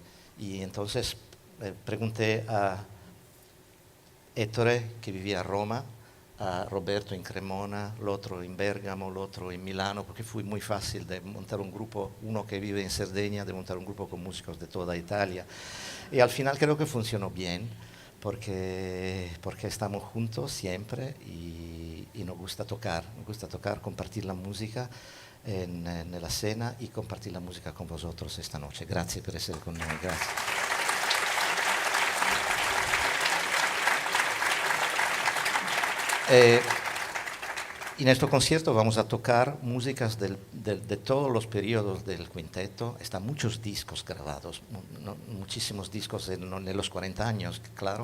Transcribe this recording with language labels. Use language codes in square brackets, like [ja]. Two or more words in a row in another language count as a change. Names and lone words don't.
[es] Y entonces pregunté a Ettore, que vivía en Roma, a Roberto en Cremona, el otro en Bergamo, el otro en Milano, porque fue muy fácil de montar un grupo, uno que vive en Cerdeña, de montar un grupo con músicos de toda Italia. Y al final creo que funcionó bien, porque estamos juntos siempre y nos gusta tocar, compartir la música en la cena y compartir la música con vosotros esta noche. [it] Grazie per essere con noi, grazie. [es] En este concierto vamos a tocar músicas de todos los periodos del quinteto. Están muchos discos grabados, muchísimos discos en los 40 años, claro.